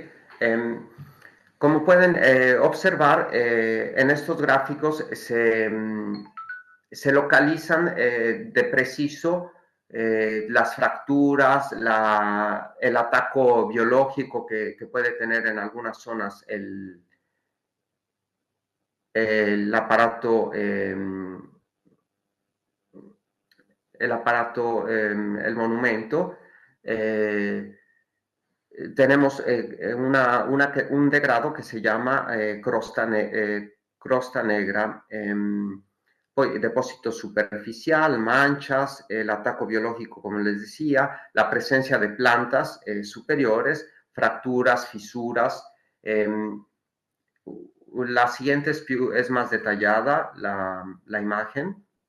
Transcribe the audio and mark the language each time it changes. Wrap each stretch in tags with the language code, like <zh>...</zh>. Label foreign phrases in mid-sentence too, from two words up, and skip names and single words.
<es>Como pueden observar, en estos gráficos se localizan de preciso las fracturas, el ataque biológico que puede tener en algunas zonas el aparato, el monumento. Tenemos un degrado</es> <it>che si chiama</it> <es>crosta negra, poi depósito superficial, manchas, el ataque biológico, como les decía, la presencia de plantas superiores, fracturas, fisuras. La siguiente es más detallada, la imagen.</es>